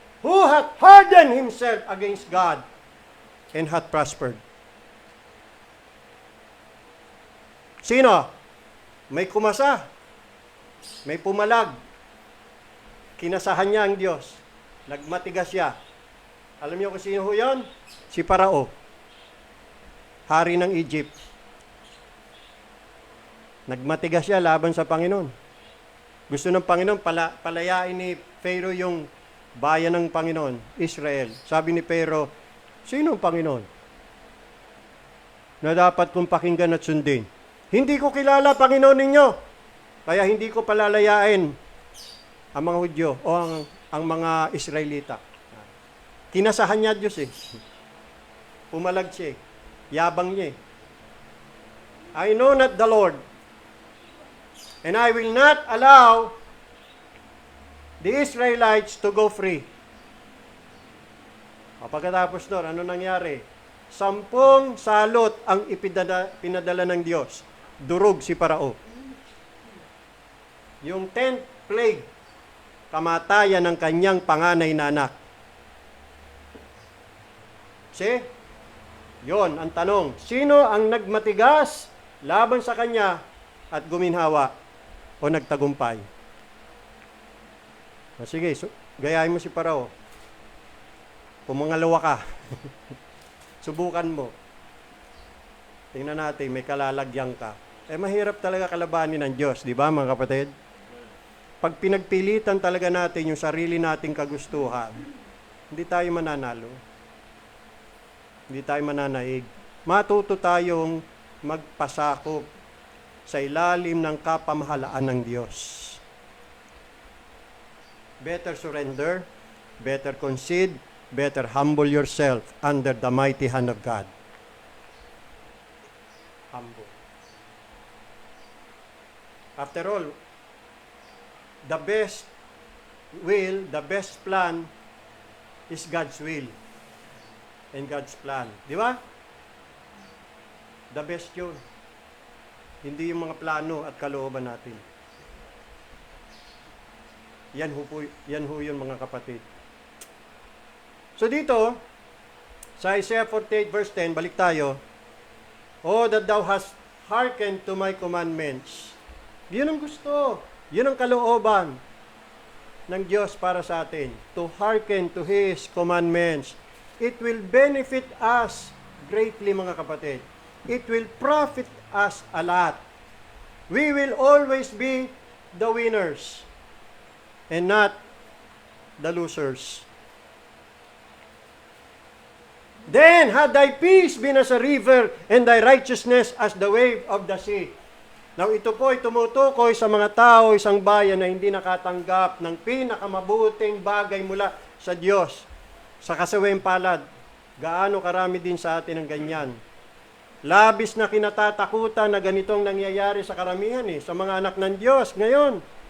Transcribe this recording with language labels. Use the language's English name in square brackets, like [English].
[English] Who hath hardened himself against God and hath prospered? [Filipino] Sino? May kumasa, may pumalag, kinasahan niya ang Diyos, nagmatigas siya. Alam niyo kung sino ho yun? Si Parao, hari ng Egypt. Nagmatigas siya laban sa Panginoon. Gusto ng Panginoon palayain ni Pharaoh yung bayan ng Panginoon, Israel. Sabi ni Pharaoh, sino ang Panginoon na dapat kong pakinggan at sundin? Hindi ko kilala Panginoon ninyo, kaya hindi ko palalayain ang mga Hudyo o ang mga Israelita. Kinasahan niya Diyos eh. Pumalag siya eh. Yabang niya eh. [English] I know not the Lord, and I will not allow the Israelites to go free. [Filipino] Pagkatapos doon, ano nangyari? 10 salot ang pinadala ng Diyos. Durog si Parao. Yung 10th plague, kamatayan ng kanyang panganay na anak. See? Yon ang tanong. Sino ang nagmatigas laban sa kanya at guminhawa o nagtagumpay? Sige, gayahin mo si Parao. Pumangalawa ka. Subukan mo. Tingnan natin, may kalalagyan ka. Mahirap talaga kalabanin ng Diyos, di ba mga kapatid? Pag pinagpilitan talaga natin yung sarili nating kagustuhan, hindi tayo mananalo. Hindi tayo mananaig. Matuto tayong magpasakop sa ilalim ng kapamahalaan ng Diyos. [English] Better surrender, better concede, better humble yourself under the mighty hand of God. Humble. After all, the best will, the best plan is God's will and God's plan. [Filipino] Di ba? [English] The best [Filipino] yun. Hindi yung mga plano at kalooban natin. Yan ho yun mga kapatid. So dito, sa Isaiah 48 verse 10, balik tayo. [English] Oh, that thou hast hearkened to my commandments. [Filipino] Yun ang gusto. Yun ang kalooban ng Diyos para sa atin. [English] To hearken to His commandments. It will benefit us greatly [Filipino] mga kapatid. [English] It will profit us a lot. We will always be the winners and not the losers. Then had thy peace been as a river and thy righteousness as the wave of the sea. [Filipino] Now ito po ay tumutukoy sa mga tao, isang bayan na hindi nakatanggap ng pinakamabuting bagay mula sa Diyos. Sa kasaweng palad, gaano karami din sa atin ang ganyan. Labis na kinatatakutan na ganitong nangyayari sa karamihan sa mga anak ng Diyos ngayon.